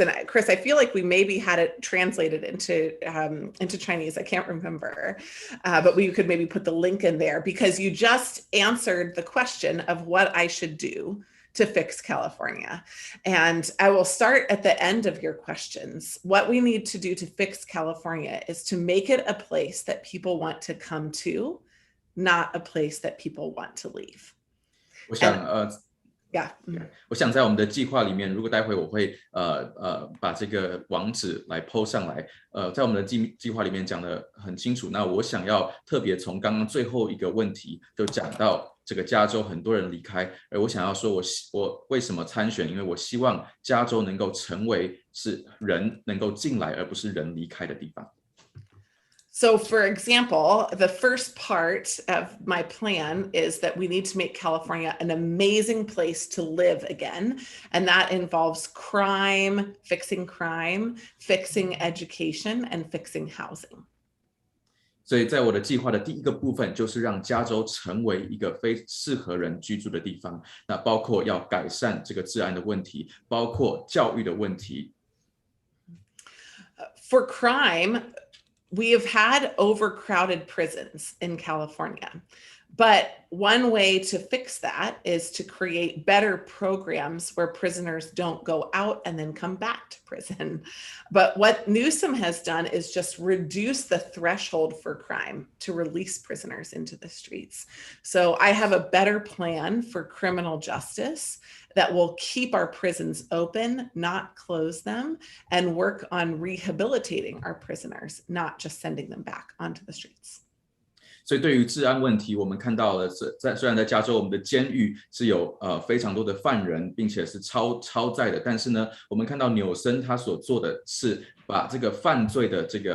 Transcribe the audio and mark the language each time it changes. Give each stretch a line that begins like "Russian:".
English: And Chris, I feel like we maybe had it translated into Chinese. I can't remember, but we could maybe put the link in there because you just answered the question of what I should do to fix California. And I will start at the end of your questions. What we need to do to fix California is to make it a place that people want to come to, not a place that people want to leave.
Chinese: 我想我想在我们的计划里面，如果待会我会把这个网址来 po 上来，在我们的计划里面讲得很清楚。那我想要特别从刚刚最后一个问题就讲到这个加州很多人离开，而我想要说我为什么参选，因为我希望加州能够成为是人能够进来而不是人离开的地方。
English: So for example, the first part of my plan is that we need to make California an amazing place to live again. And that involves fixing education, and fixing housing.
Chinese: 所以在我的计划的第一个部分就是让加州成为一个非适合人居住的地方，那包括要改善这个治安的问题，包括教育的问题。
English: For crime, we have had overcrowded prisons in California, but one way to fix that is to create better programs where prisoners don't go out and then come back to prison. But what Newsom has done is just reduce the threshold for crime to release prisoners into the streets. So I have a better plan for criminal justice that will keep our prisons open, not close them, and work on rehabilitating our prisoners, not just sending them back onto the streets.
Chinese: 所以对于治安问题，我们看到了虽然在加州我们的监狱是有非常多的犯人，并且是超载的，但是呢，我们看到纽森他所做的是把这个犯罪的